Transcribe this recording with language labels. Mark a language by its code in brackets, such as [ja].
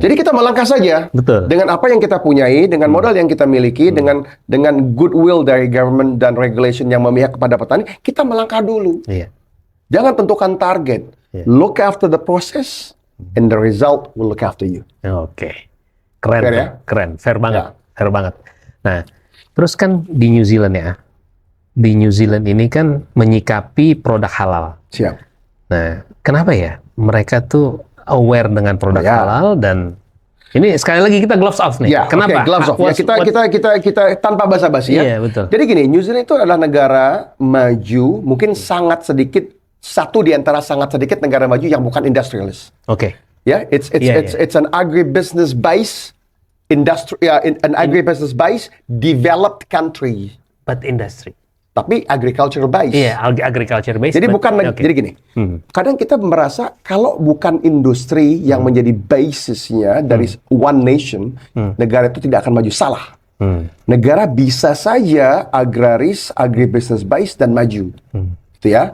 [id] Jadi kita melangkah saja. Betul. Dengan apa yang kita punyai, dengan modal yang kita miliki, dengan goodwill dari government dan regulation yang memihak kepada petani, kita melangkah dulu. Jangan tentukan target. [en] Look after the process, and the result will look after you. [id] Keren. Fair ya? Keren. Fair banget. fair banget. Nah, terus kan di New Zealand ya, di New Zealand ini kan menyikapi produk halal. Siap. Nah, kenapa ya mereka tuh aware dengan produk Ya. halal dan ini sekali lagi kita [en] gloves off [id] nih. Ya, Kenapa? oke, [en] gloves off. [id] Ya, kita tanpa basa-basi ya. Iya, betul. Jadi gini, New Zealand itu adalah negara maju, mungkin sangat sedikit, satu di antara sangat sedikit negara maju yang bukan industrialis. Oke. [en] Ya, it's an agribusiness base an agribusiness base developed country. But industry. [id] Tapi agricultural base. Iya, agriculture based. Jadi bukan okay. jadi gini. Kadang kita merasa kalau bukan industri yang menjadi basisnya dari [en] one nation, [id] negara itu tidak akan maju. Salah. Negara bisa saja agraris, agribusiness base dan maju. Gitu ya.